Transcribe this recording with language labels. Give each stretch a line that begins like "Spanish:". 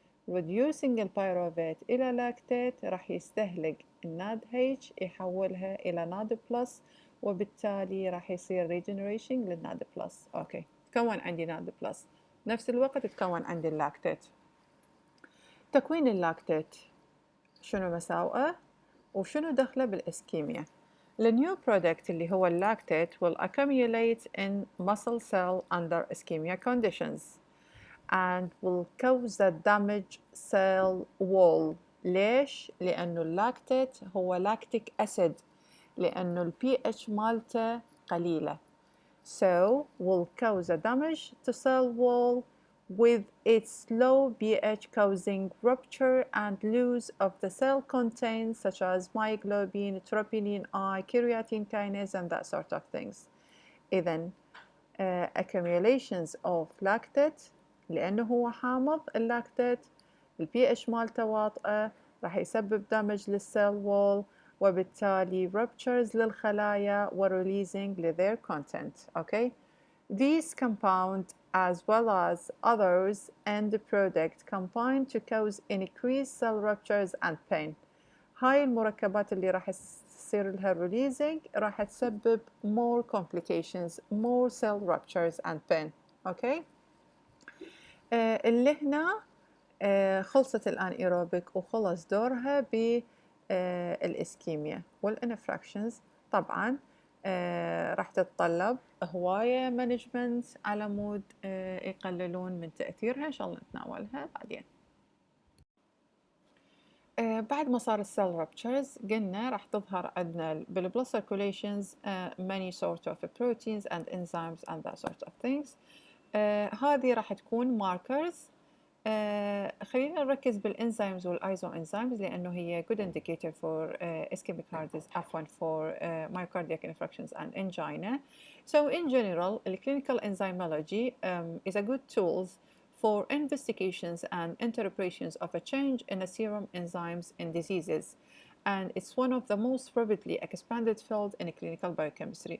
Arabic: reducing البيروفيت إلى لاكتيت راح يستهلك الناد H يحولها إلى ناد بلس، وبالتالي راح يصير regeneration للناد بلس. أوكي، تكون عندي ناد بلس، نفس الوقت تكون عندي اللاكتيت. تكوين اللاكتيت شنو مساوئه وشنو دخله بالإسكيميا؟ النيو برودكت اللي هو اللاكتيت
English: will accumulate in muscle cell under ischemia conditions and will cause the damage cell wall.
Arabic: ليش؟ لأنه اللاكتيت هو لاكتيك أسيد، لأنه البي اتش مالته قليلة.
English: So will cause a damage to cell wall with its low pH causing rupture and loss of the cell contents such as myoglobin, troponin I, creatine kinase and that sort of things.
Arabic: إذن
English: accumulations of lactate
Arabic: لأنه هو حامض اللاكتيت البي اتش مالته واطئة راح يسبب دامج للسيل وول وبالتالي ruptures للخلايا و
English: releasing their content. Okay? These compounds as well as others and the product combine to cause increased cell ruptures and pain.
Arabic: هاي المركبات اللي راح يصير لها releasing راح تسبب
English: more complications, more cell ruptures and pain. Okay?
Arabic: اللي هنا خلصت الانيروبيك وخلص دورها بالإسكيميا والانفراكشنز. طبعا راح تتطلب هواية مانجمنت على مود يقللون من تأثيرها، إن شاء الله نتناولها بعدين. بعد ما صار السيل رابتشرز قلنا راح تظهر عندنا بالبلد
English: circulations many sort of proteins and enzymes and that sort of things.
Arabic: هذه راح تكون markers. خلينا نركز بالانزيمز والايزوانزيمز لانه هي
English: good indicator for ischemic heart disease عفوا for myocardiac infarctions and angina. So in general, clinical enzymology is a good tool for investigations and interpretations of a change in the serum enzymes in diseases, and it's one of the most rapidly expanded field in clinical biochemistry.